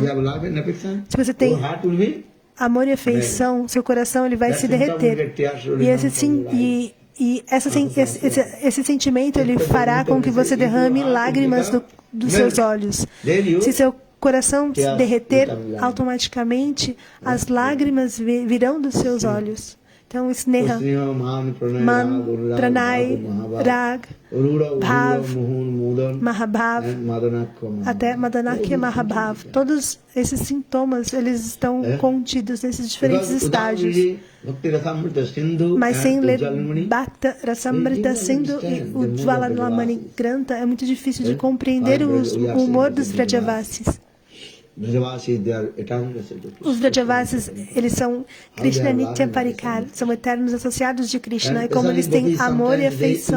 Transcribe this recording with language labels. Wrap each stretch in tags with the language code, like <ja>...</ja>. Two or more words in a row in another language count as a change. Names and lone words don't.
<pt>Se você tem amor e afeição, seu coração ele vai se derreter. E esse sentimento ele fará com que você derrame lágrimas dos seus olhos. Se seu coração se derreter, automaticamente as lágrimas virão dos seus olhos. Então,</pt> <sa>Sneha, Man, Pranay, Rag, Bhav, Mahabhav, até Madanakya Mahabhav.</sa> <pt>Todos esses sintomas, eles estão contidos nesses diferentes estágios. Mas sem ler Bhakta Rasamrita Sindhu e o Ujjalinmani Grantha, é muito difícil de compreender o humor dos Vrajavasis. Os Vrajavasis, eles são</pt> <sa>Krishna Nitya Parikar,</sa> <pt>são eternos associados de Krishna, e como eles têm amor e afeição.</pt>